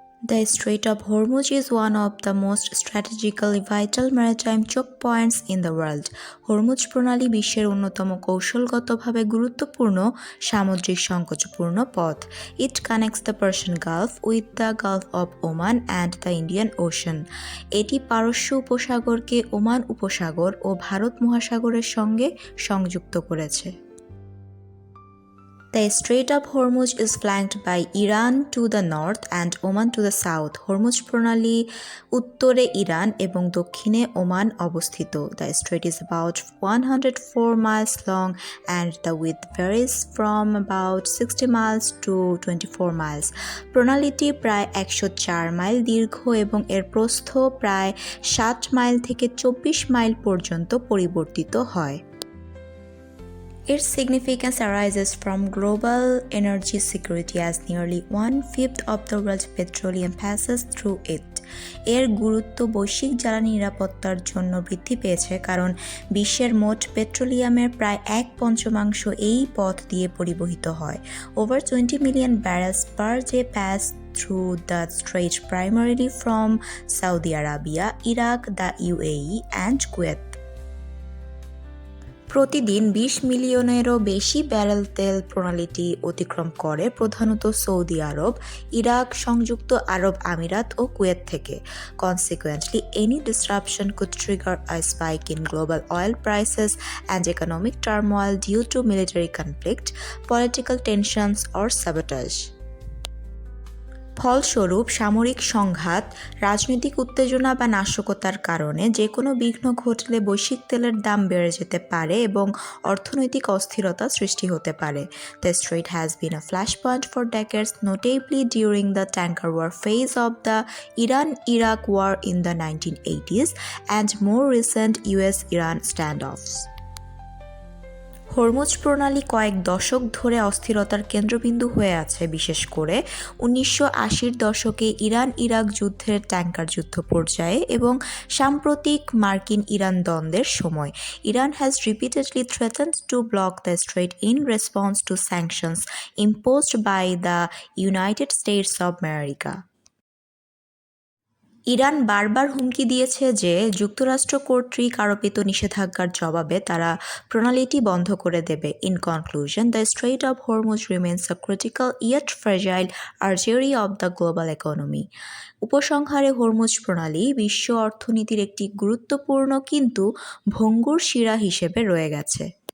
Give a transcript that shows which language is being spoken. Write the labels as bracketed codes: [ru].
[en] The Strait of Hormuz is one of the most strategically vital maritime choke points in the world. [bn] Hormuz প্রণালী বিশ্বের অন্যতম কৌশলগতভাবে গুরুত্বপূর্ণ সামুদ্রিক সংকোচপূর্ণ পথ। [en] It connects the Persian Gulf with the Gulf of Oman and the Indian Ocean. [bn] এটি পারস্য উপসাগরকে Oman উপসাগর ও ভারত মহাসাগরের সঙ্গে সংযুক্ত করেছে। [en] The Strait of Hormuz is flanked by Iran to the north and Oman to the south. [bn] Hormuz প্রণালী উত্তরে Iran এবং দক্ষিণে ওমান অবস্থিত। [en] The strait is about 104 miles long and the width varies from about 60 miles to 24 miles. [bn] প্রণালীটি প্রায় 104 mile দীর্ঘ এবং এর প্রস্থ প্রায় 60 মাইল থেকে 24 মাইল পর্যন্ত পরিবর্তিত হয়। [en] Its significance arises from global energy security as nearly 1/5 of the world's petroleum passes through it. [bn] এর গুরুত্ব বৈশ্বিক জ্বালানি নিরাপত্তার জন্য বৃদ্ধি পেয়েছে কারণ বিশ্বের মোট পেট্রোলিয়ামের প্রায় 1/5 এই পথ দিয়ে পরিবহিত হয়। [en] Over 20 million barrels per day pass through the strait primarily from Saudi Arabia, Iraq, the UAE and Kuwait. [bn] প্রতিদিন 20 মিলিয়নেরও বেশি ব্যারেল তেল প্রণালীটি অতিক্রম করে প্রধানত সৌদি আরব, ইরাক, সংযুক্ত আরব আমিরাত ও কুয়েত থেকে। [en] Consequently, any disruption could trigger a spike in global oil prices and economic turmoil due to military conflict, political tensions or sabotage. [bn] ফলস্বরূপ সামরিক সংঘাত, রাজনৈতিক উত্তেজনা বা নাশকতার কারণে যে কোনো বিঘ্ন ঘটলে বৈশ্বিক তেলের দাম বেড়ে যেতে পারে এবং অর্থনৈতিক অস্থিরতা সৃষ্টি হতে পারে। [en] The strait has been a flashpoint for decades, notably during the tanker war phase of the Iran-Iraq war in the 1980s and more recent US-Iran standoffs. [bn] Hormuz প্রণালী কয়েক দশক ধরে অস্থিরতার কেন্দ্রবিন্দু হয়ে আছে, বিশেষ করে 1980-র দশকে ইরান-ইরাক যুদ্ধের ট্যাঙ্কার যুদ্ধ পর্যায়ে এবং সাম্প্রতিক মার্কিন-ইরান দ্বন্দ্বের সময়। [en] Iran has repeatedly threatened to block the strait in response to sanctions imposed by the United States of America. [bn] Iran বারবার হুমকি দিয়েছে যে যুক্তরাষ্ট্র কর্তৃক আরোপিত নিষেধাজ্ঞার জবাবে তারা প্রণালীটি বন্ধ করে দেবে। [en] In conclusion, the Strait of Hormuz remains a critical yet fragile artery of the global economy. [bn] উপসংহারে হরমুজ প্রণালী বিশ্ব অর্থনীতির একটি গুরুত্বপূর্ণ কিন্তু ভঙ্গুর শিরা হিসেবে রয়ে গেছে।